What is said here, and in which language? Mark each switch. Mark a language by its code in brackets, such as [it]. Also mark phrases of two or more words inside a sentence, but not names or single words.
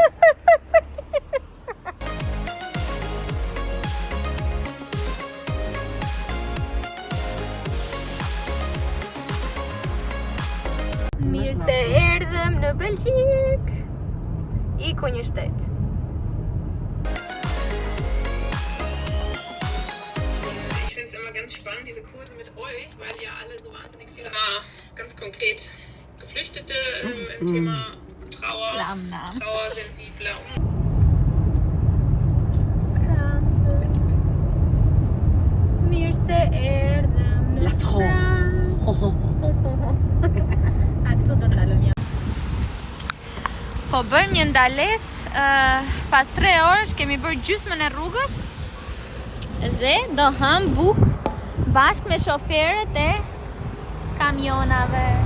[sq] Mirë se erdhëm në Belgjik. Iku një shtet. [de] Ich finde es immer ganz spannend, diese Kurse mit euch, weil ihr alle so wahnsinnig viele ganz konkret Geflüchtete im Thema Trauer, trauersensibler [sq] Mirë se erdhëm në La France. A këtu do ndalëm jam. Po bëjmë një ndales, pas 3 orësh kemi bërë gjysmën e rrugës dhe do hëm buk bashkë me shoferët e kamionave.